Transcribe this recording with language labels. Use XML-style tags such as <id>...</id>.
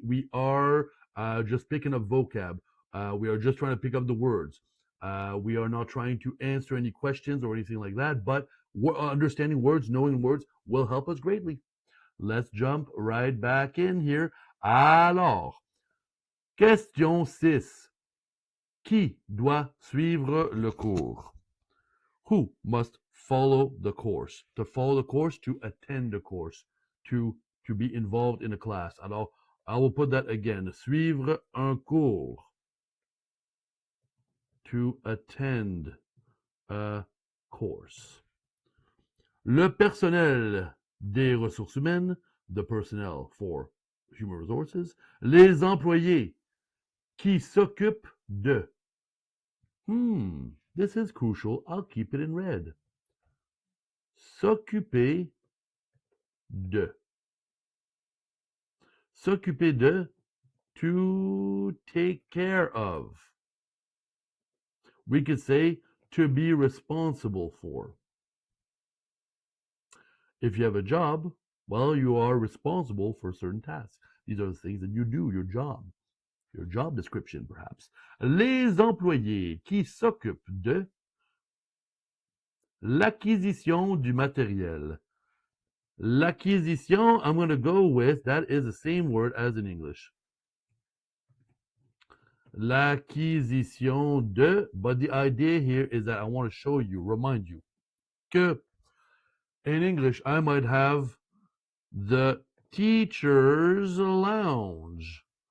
<en>We are just picking up vocab. We are just trying to pick up the words. We are not trying to answer any questions or anything like that, but understanding words, knowing words will help us greatly. Let's jump right back in here.</en> <fr>Alors, question 6. Qui doit suivre le cours?</fr> <en>Who must follow the course? To follow the course, to attend the course, to be involved in a class.</en> <fr>Alors,</fr> <en>I will put that again.</en> <fr>Suivre un cours.</fr> <en>To attend a course.</en> <fr>Le personnel des ressources humaines,</fr> <en>the personnel for human resources.</en> <fr>Les employés qui s'occupent de.</fr> <en>This is crucial. I'll keep it in red.</en> <fr>S'occuper de. S'occuper de,</fr> <en>to take care of. We could say to be responsible for. If you have a job, well, you are responsible for certain tasks. These are the things that you do, your job description perhaps.</en> <fr>Les employés qui s'occupent de l'acquisition du matériel.</fr> <en>L'acquisition, I'm going to go with, that is the same word as in English.</en> <fr>L'acquisition de,</fr> <en>but the idea here is that I want to show you, remind you, que in English I might have the teacher's lounge.</en>